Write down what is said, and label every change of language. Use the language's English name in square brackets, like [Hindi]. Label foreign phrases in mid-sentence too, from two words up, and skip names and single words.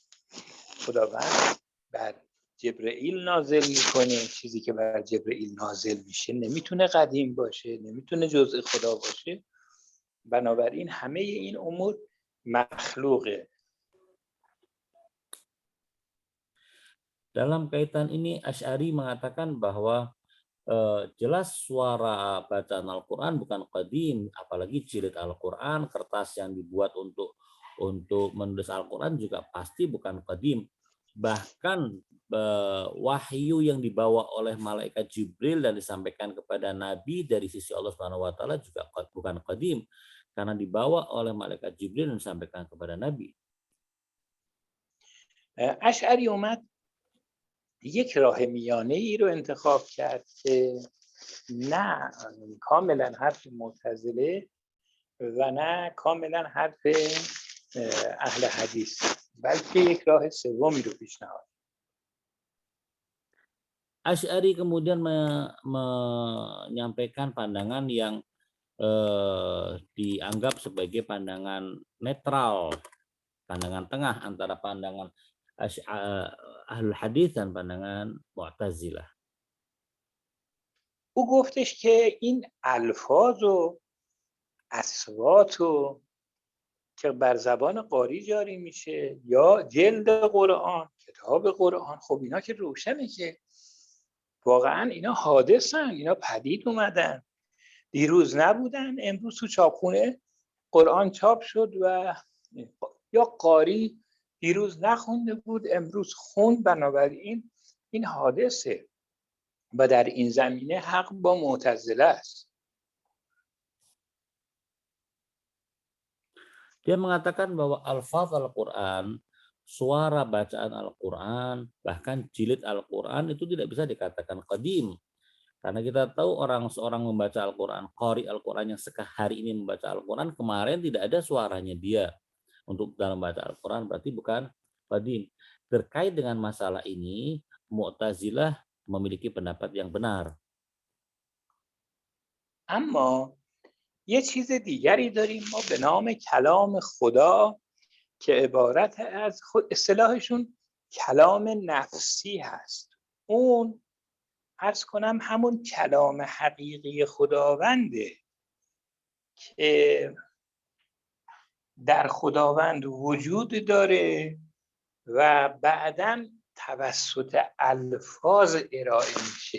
[Persian] خداوند بر جبرائیل نازل میکنه، چیزی که بر جبرائیل نازل میشه نمیتونه قدیم باشه، نمیتونه جزء خدا باشه. بنابراین همه این امور مخلوقه. [Indonesian] Dalam kaitan ini Asy'ari mengatakan bahwa jelas suara bacaan Al-Quran bukan qadim, apalagi jilid Al-Quran, kertas yang dibuat untuk menulis Al-Quran juga pasti bukan qadim. Bahkan wahyu yang dibawa oleh malaikat Jibril dan disampaikan kepada Nabi dari sisi Allah [Arabic] سبحانه وتعالى [Indonesian] juga bukan qadim, karena dibawa oleh malaikat Jibril dan disampaikan kepada Nabi. [Persian] اشعری اومد یک راه میانه ای رو انتخاب کرد که نه کاملا حرف معتزله و نه کاملا حرف اهل حدیث، بلکه یک راه سومی رو پیشنهاد. [Indonesian] Asy'ari kemudian menyampaikan pandangan yang dianggap sebagai pandangan netral, pandangan tengah antara pandangan Ahlul Hadis dan pandangan Mu'tazilah. [Persian] او گفتش که این الفاظ و اصوات و که بر زبان قاری جاری میشه یا جلد قرآن، کتاب قرآن، خب اینا که روشنه که واقعا اینا حادثن، اینا پدید اومدن، دیروز نبودن، امروز تو چاپخونه قرآن چاپ شد و یا قاری دیروز نخونده بود امروز خوند، بنابراین این حادثه و در این زمینه حق با معتزله است. [Indonesian] Dia mengatakan bahwa alfaz Al-Quran, suara bacaan Al-Quran, bahkan jilid Al-Quran itu tidak bisa dikatakan qadim. Karena kita tahu seorang membaca Al-Quran, qari Al-Quran yang hari ini membaca Al-Quran, kemarin tidak ada suaranya dia untuk dalam baca Al-Quran, berarti bukan qadim. Terkait dengan masalah ini, Mu'tazilah memiliki pendapat yang benar. [Persian] اما یه چیز دیگری داریم ما به نام کلام خدا که عبارت از اصطلاحشون کلام نفسی هست. اون عرض کنم همون کلام حقیقی خداونده که در خداوند وجود داره و بعداً توسط الفاظ ارائه میشه.